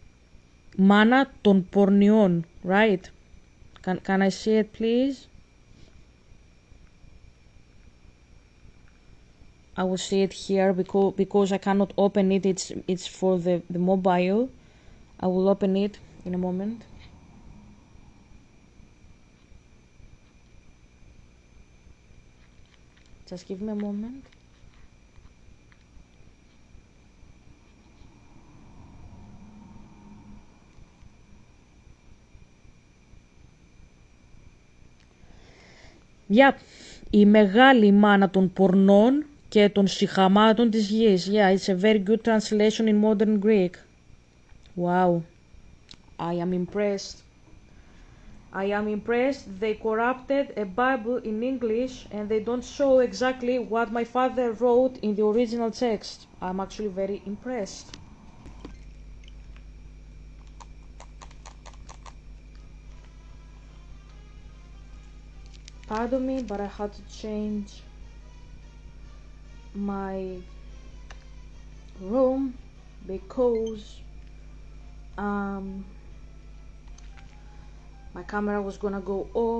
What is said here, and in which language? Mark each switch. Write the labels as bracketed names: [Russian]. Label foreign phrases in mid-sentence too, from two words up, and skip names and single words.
[Greek] Μάνα των πορνιών, [English] right? Can I see it, please? I will see it here because I cannot open it. It's for the mobile. I will open it in a moment. Just give me a moment. Yep. [Greek] Η μεγάλη μάνα των πορνών και των σιχαμάτων της γης. [English] Yeah, it's a very good translation in modern Greek. Wow. I am impressed. I am impressed. They corrupted a Bible in English and they don't show exactly what my father wrote in the original text. I'm actually very impressed. Pardon me, but I had to change my room because my camera was gonna go off.